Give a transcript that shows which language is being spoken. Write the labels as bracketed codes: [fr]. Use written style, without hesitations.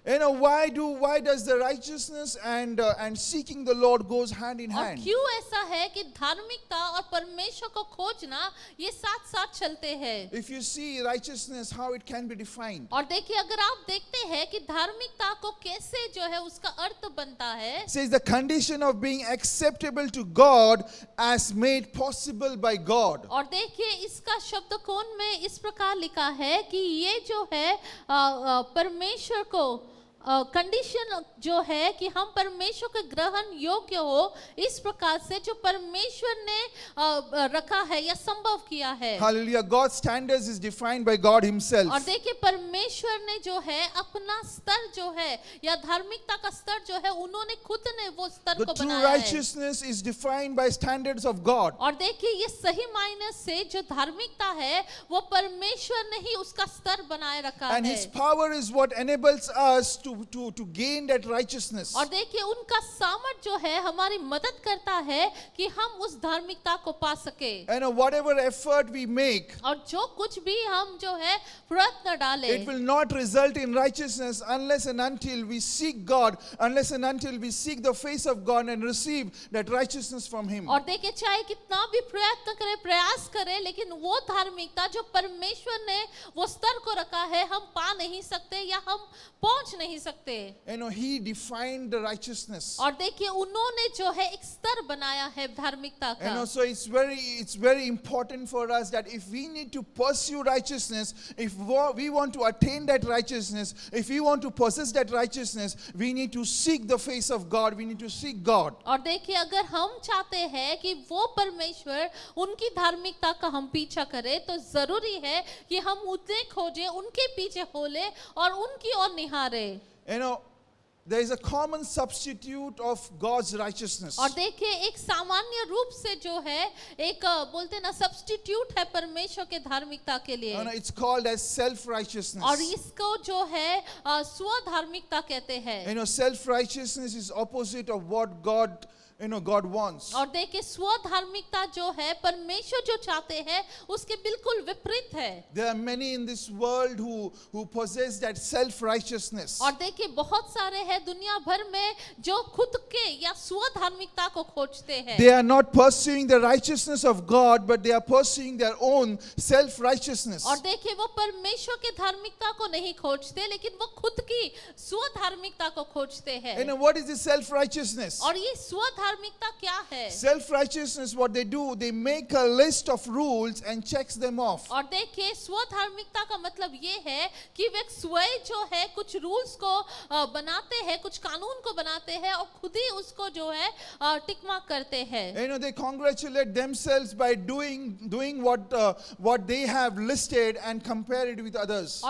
[en] Why does the righteousness and seeking the Lord goes hand in [hi] और [en] hand? [hi] क्यों ऐसा है कि धार्मिकता और परमेश्वर को खोजना ये साथ साथ चलते हैं. [en] If you see righteousness, how it can be defined. [hi] और देखिए अगर आप देखते हैं कि धार्मिकता को कैसे जो है उसका अर्थ बनता है, [en] It says the condition of being acceptable to God as made possible by God. [hi] और देखिए इसका शब्दकोश में इस प्रकार लिखा है कि ये जो है परमेश्वर को कंडीशन जो है कि हम परमेश्वर के ग्रहण योग्य हो, इस प्रकार से जो परमेश्वर ने रखा है या संभव किया है। [en] Hallelujah. God's standards is defined by God himself. [hi] और देखिए परमेश्वर ने जो है अपना स्तर जो है या धार्मिकता का स्तर जो है उन्होंने खुद ने वो स्तर [en] The [hi] को [en] true [hi] बनाया है। [en] righteousness is defined by standards of God. [hi] और देखिए ये सही मायने से जो धार्मिकता है वो परमेश्वर ने ही उसका स्तर बनाए रखा [en] And [hi] है। [en] his power is what enables us to gain that righteousness. [hi] और देखिए उनका सामर्थ जो है हमारी मदद करता है कि हम उस धार्मिकता को पा सके। [en] And whatever effort we make, [hi] और जो कुछ भी हम जो है प्रयत्न डालें, [en] it will not result in righteousness unless and until we seek God, unless and until we seek the face of God and receive that righteousness from him. [hi] और देखिए चाहे कितना भी प्रयत्न करे, प्रयास करे, लेकिन वो धार्मिकता जो परमेश्वर ने वो स्तर को रखा है हम पा नहीं सकते या हम पहुंच नहीं सकते। [en] He defined the righteousness. [hi] और देखिए उन्होंने जो है एक स्तर बनाया है धार्मिकता का। [en] So it's very important for us that if we need to pursue righteousness, if we want to attain that righteousness, if we want to possess that righteousness, we need to seek the face of God. We need to seek God. [hi] और देखिए अगर हम चाहते हैं कि वो परमेश्वर उनकी धार्मिकता का हम पीछा करें तो जरूरी है कि हम उन्हें खोजें, उनके पीछे होले और उनकी ओर निहारें। [en] There is a common substitute of God's righteousness. [hi] और देखिए एक सामान्य रूप से जो है एक बोलते ना सब्स्टिट्यूट है परमेश्वर के धार्मिकता के लिए। [en] It's called as self-righteousness. [hi] और इसको जो है स्व धार्मिकता कहते हैं। [en] Self-righteousness is opposite of what God wants. [hi] और देखिए स्व धार्मिकता जो है परमेश्वर जो चाहते हैं उसके बिल्कुल विपरीत है। [en] There are many in this world who possess that self-righteousness. [hi] और देखिए बहुत सारे हैं दुनिया भर में जो खुद के या स्व धार्मिकता को खोजते हैं। [en] They are not pursuing the righteousness of God, but they are pursuing their own self-righteousness. [hi] और देखिए वो परमेश्वर के धार्मिकता को नहीं खोजते लेकिन वो खुद की स्व धार्मिकता को खोजते हैं। [en] What is this self-righteousness? [hi] और ये स्व धार्मिकता क्या है? [en] Self-righteousness, what they do, they make a list of rules and checks them off. [hi] और देखिए स्व धार्मिकता का मतलब ये है कि वे स्वयं जो है कुछ रूल्स को बनाते हैं, कुछ कानून को बनाते हैं और खुद ही उसको जो है टिक मार्क करते हैं। [en] They congratulate themselves by doing what they have listed and compare it with others.